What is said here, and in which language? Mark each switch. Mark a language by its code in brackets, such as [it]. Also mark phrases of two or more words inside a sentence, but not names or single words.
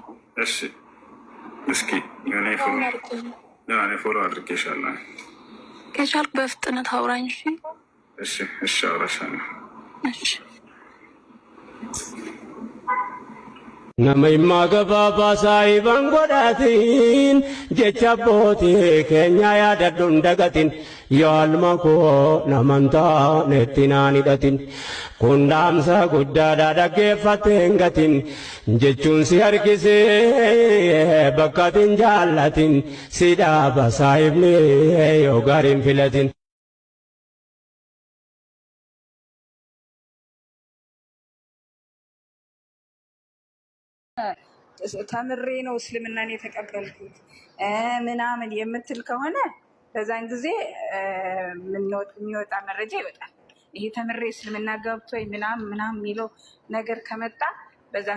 [am] እሺ እስኪ ፎሎ አድርጌሻለሁ። ከቻልክ በፍጥነት አውራኝ። እሺ እሺ አውራሻለሁ። እሺ [om] Nama gababa saahiban godhatin jecha abbootii keenya yaadadhuun dagatin yoo alma koo namantaa nettinaan hidhatin kun dhaamsa guddaadhaa dhaggeeffattee hin gatin jechuun si harkisee bakka atin jaallatin si dhaaba saahibni yoo gaariin filatin. [am] ተምሬ ነው እስልምናን የተቀበልኩት ምናምን የምትል ከሆነ በዛን ጊዜ የሚወጣ መረጃ ይወጣል። ይሄ ተምሬ እስልምና ገብቶ ምናምን የሚለው ነገር ከመጣ በዛን